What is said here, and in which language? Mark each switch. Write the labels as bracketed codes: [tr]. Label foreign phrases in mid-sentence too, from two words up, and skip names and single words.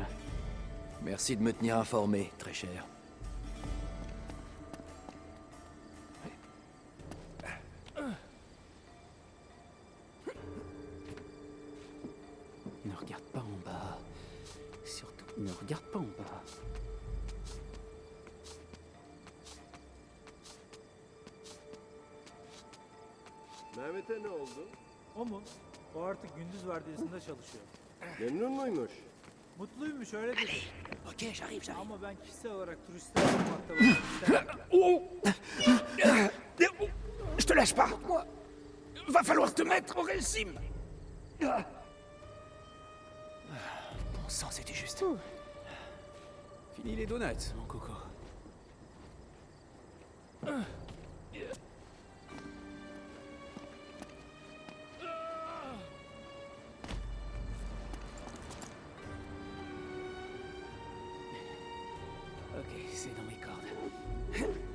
[fr] Merci de me tenir informé, très cher. Ne regarde pas en bas. Surtout, ne regarde pas en bas. [tr] Mehmet'e ne oldu? O mu? O artık gündüz vardiyasında çalışıyor. Memnun muymuş? Mutluymuş öyle dedi. [fr] Ok, j'arrive. [tr] Ama ben kişisel olarak turistler olmakta bakmak istemem. [fr] Je te lâche pas, moi. Va falloir te mettre au régime. Bon sang, c'était juste. Fini les donuts, mon coco. Ok, c'est dans mes cordes.